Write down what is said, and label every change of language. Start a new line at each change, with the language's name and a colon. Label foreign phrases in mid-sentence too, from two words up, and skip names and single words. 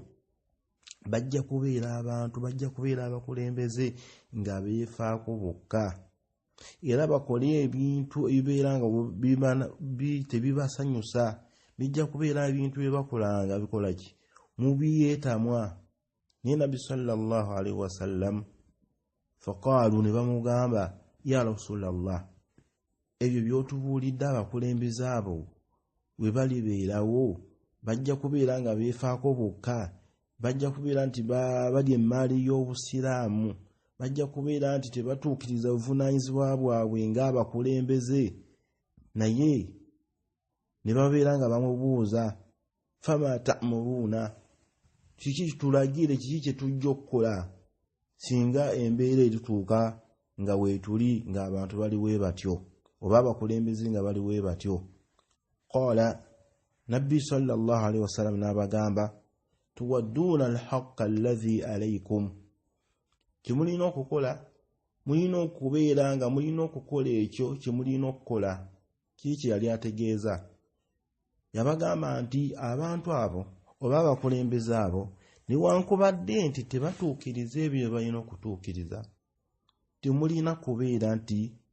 Ganda: Bajja kubeera abantu, bajja kubeera abakulembeze nga beefaako bokka, era bakole ebintu ebibeera nga tebibasanyusa. Bijja kubeera ebintu bye bakolanga bikola ki? Mu byetamwa. Naye Nabbi
Arabic: صلى الله عليه وسلم
Ganda: faqaalu, ne bamugamba
Arabic: يا رسول الله,
Ganda: ebyo by'otubuulidde abakulembeze abo we balibeerawo bajja kubeera nga beefaako bokka, bajja kubeera nti balya emaali y'obusiraamu, bajja kubeera nti tebatuukiriza buvunaanyizibwa bwabwe ng'abakulembeze. Naye ne babeera nga bamubuuza
Arabic: فما تأمرنا,
Ganda: kiki kitulagire, kiki kye tujja okukola singa embeera erituuka nga weetuli ng'abantu bali bwe batyo oba abakulembeze nga bali bwe batyo. Qaala, Nabbi
Arabic: صلى الله عليه وسلم
Ganda: n'abagamba
Arabic: تؤدون الحق الذي عليكم,
Ganda: kyemulina okukola mulina okubeera nga mulina okukola ekyo kye mulina okukola. Kiki kye yali ategeeza? Yabagamba nti abantu abo oba abakulembeze abo newankubadde nti tebatuukiriza ebyo balina okutuukiriza, temulina kubeera nti